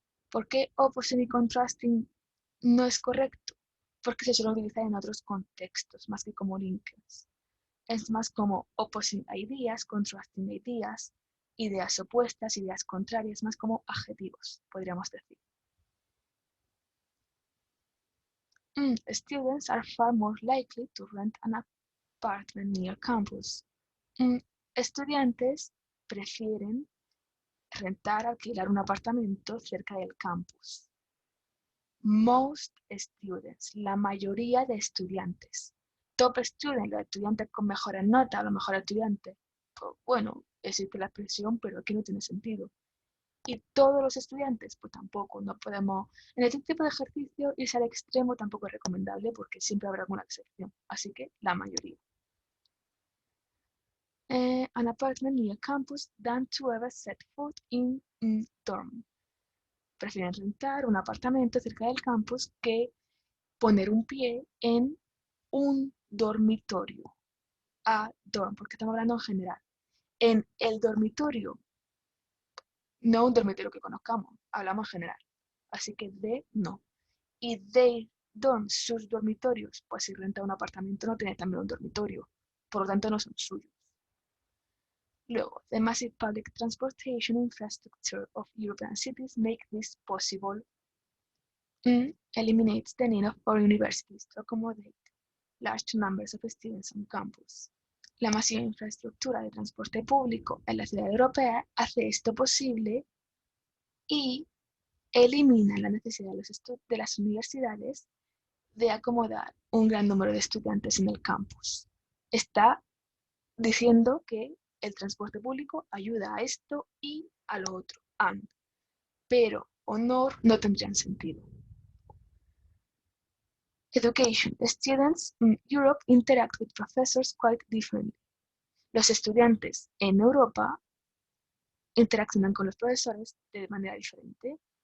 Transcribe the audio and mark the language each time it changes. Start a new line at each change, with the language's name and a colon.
Spanish: ¿Por qué opposite y contrasting no es correcto? Porque se suele utilizar en otros contextos, más que como linkers. Es más como
English: opposing ideas, contrasting ideas,
Spanish: ideas opuestas, ideas contrarias, más como adjetivos, podríamos decir.
English: Students are far more likely to rent an apartment near campus.
Spanish: Estudiantes prefieren rentar, alquilar un apartamento cerca del campus.
English: Most students,
Spanish: la mayoría de estudiantes.
English: Top student,
Spanish: los estudiantes con mejores notas, los mejores estudiantes. Pues bueno, existe la expresión, pero aquí no tiene sentido. Y todos los estudiantes, pues tampoco, no podemos. En este tipo de ejercicio irse al extremo tampoco es recomendable porque siempre habrá alguna excepción. Así que la mayoría.
English: An apartment near campus than to ever set foot in dorm.
Spanish: prefieren rentar un apartamento cerca del campus que poner un pie en un dormitorio.
English: A dorm,
Spanish: porque estamos hablando en general. En el dormitorio, no un dormitorio que conozcamos, hablamos en general. Así que de no. Y
English: they dorm,
Spanish: sus dormitorios, pues si renta un apartamento no tiene también un dormitorio, por lo tanto no son suyos.
English: Luego, the massive public transportation infrastructure of European cities make this possible. Eliminates the need for universities to accommodate large numbers of students on campus.
Spanish: La masiva infraestructura de transporte público en la ciudad europea hace esto posible y elimina la necesidad de las universidades de acomodar un gran número de estudiantes en el campus. Está diciendo que el transporte público ayuda a esto y a lo otro, pero o no tendrían sentido.
English: Education. Students in Europe interact with professors quite differently.
Spanish: Los estudiantes en Europa interaccionan con los profesores de manera diferente.